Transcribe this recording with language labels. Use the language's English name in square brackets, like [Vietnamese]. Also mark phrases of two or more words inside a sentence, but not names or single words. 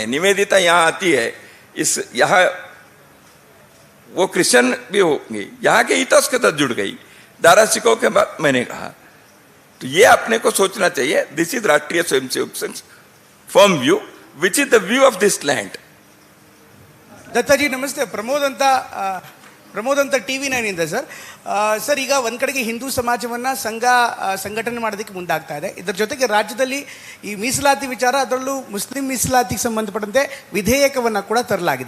[Hindi] निवेदिता यहाँ आती है, इस यहाँ वो क्रिश्चियन भी होंगी, यहाँ के इतिहास के साथ जुड़ गई। दारा सिकोह के बाद मैंने कहा, तो ये अपने को सोचना चाहिए। [English] This is राष्ट्रीय स्वयंसेवक संघ firm view, which is the view of this land. [Kannada] ದತ್ತಾಜಿ ನಮಸ್ತೆ. ಪ್ರಮೋದ್ ಅಂತ TV9 ಇಂದ ಸರ್. ಸರ್, ಈಗ ಒಂದು ಕಡೆಗೆ ಹಿಂದೂ ಸಮಾಜವನ್ನು ಸಂಘಟನೆ ಮಾಡೋದಕ್ಕೆ ಮುಂದಾಗ್ತಾ ಇದೆ. ಇದರ ಜೊತೆಗೆ ರಾಜ್ಯದಲ್ಲಿ ಈ ಮೀಸಲಾತಿ ವಿಚಾರ, ಅದರಲ್ಲೂ ಮುಸ್ಲಿಂ ಮೀಸಲಾತಿಗೆ ಸಂಬಂಧಪಟ್ಟಂತೆ ವಿಧೇಯಕವನ್ನು ಕೂಡ ತರಲಾಗಿದೆ.